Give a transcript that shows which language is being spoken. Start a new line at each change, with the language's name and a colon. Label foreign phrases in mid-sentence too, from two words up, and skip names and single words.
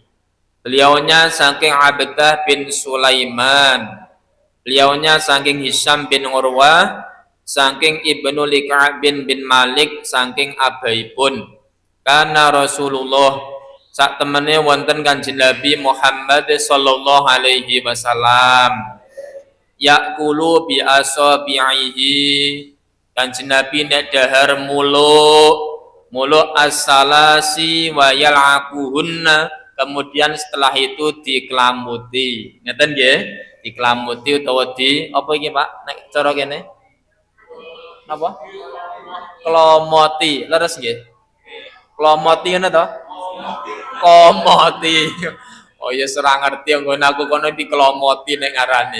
Javanese: Beliaunya saking Abdah bin Sulaiman. Beliaunya saking Hisham bin Urwah, saking Ibnu Lika'ab bin Malik, saking abaipun. Karena Rasulullah sak temene wonten Kanjeng Nabi Muhammad
Arabic: صلى الله عليه وسلم يقول بأصابعه.
Javanese: Kanjeng Nabi nek dahar mulu
Arabic: الثلاث ويلعقهن,
Javanese: kemudian setelah itu dikelamuti. Ngeten nggih? Dikelamuti utawa di apa iki Pak nek cara kene? Napa? Kelomoti. Leres nggih? Kelomoti ngono to? Komoti. Oh ya ora ngerti nggon aku kono dikelomoti nek ngarani.